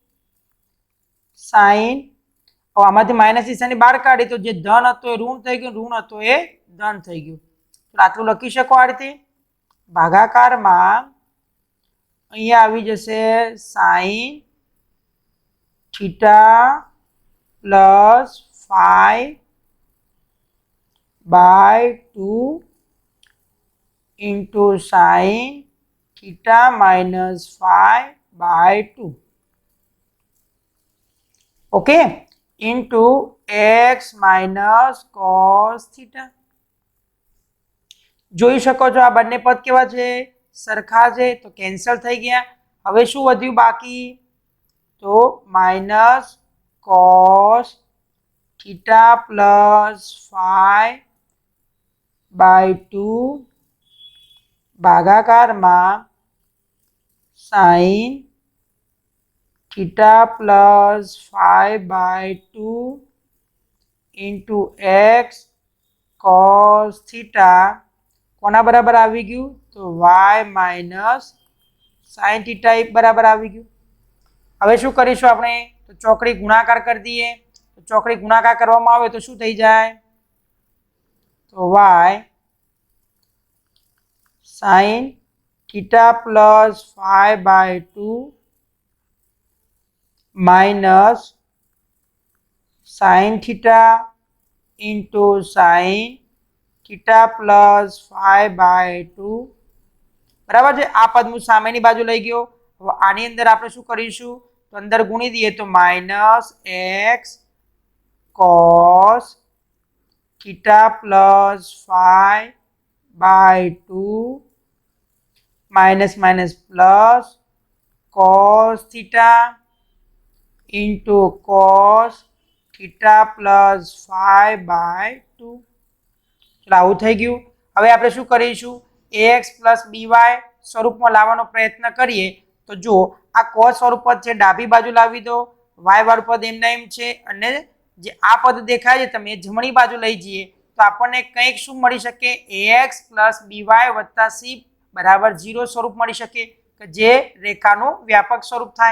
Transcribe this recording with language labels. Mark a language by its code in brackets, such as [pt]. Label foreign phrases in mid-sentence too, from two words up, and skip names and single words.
[gu] સાઇન હવે આમાંથી માઇનસ નિશાની બહાર કાઢી તો જે ધન હતો એ ઋણ થઈ ગયું ઋણ હતો એ ધન થઈ ગયું તો આટલું લખી શકો આ રીતે ભાગાકારમાં અહીંયા આવી જશે સાઇન [en] theta plus phi બાય 2 into sin theta minus phi by 2 okay into x minus cos theta [gu] જોઈ શકો છો આ બંને પદ કેવા છે સરખા છે તો કેન્સલ થઈ ગયા હવે શું વધ્યું બાકી તો [en] minus cos theta plus phi by 2 [gu] ભાગાકારમાં [en] sin theta plus phi by 2 into x cos theta [gu] કોના બરાબર આવી ગયું તો [en] y minus sin theta [gu] બરાબર આવી ગયું હવે શું કરીશું આપણે તો ચોકડી ગુણાકાર કરી દઈએ તો ચોકડી ગુણાકાર કરવામાં આવે તો શું થઈ જાય તો y [en] sin theta plus phi by 2 minus sin theta into sin theta plus phi by 2 [gu] બરાબર છે આ પદ હું સામેની બાજુ લઈ ગયો હવે આની અંદર આપણે શું કરીશું તો અંદર ગુણી દઈએ તો [en] minus x cos theta plus phi by 2 minus minus plus cos theta into cos theta plus phi by 2 [gu] ચલો આવું થઈ ગયું હવે આપણે શું કરીશું [en] ax plus by [gu] સ્વરૂપમાં લાવવાનો પ્રયત્ન કરીએ તો જો આ cos સ્વરૂપ પદ છે ડાબી બાજુ લાવી દો y વાળું પદ એમના એમ છે અને જે આ પદ દેખાય છે તમે જમણી બાજુ લઈ જઈએ તો આપણને કંઈક શું મળી શકે [en] ax plus by [gu] વત્તા c બરાબર 0 સ્વરૂપ મળી શકે કે જે રેખાનું વ્યાપક સ્વરૂપ થાય।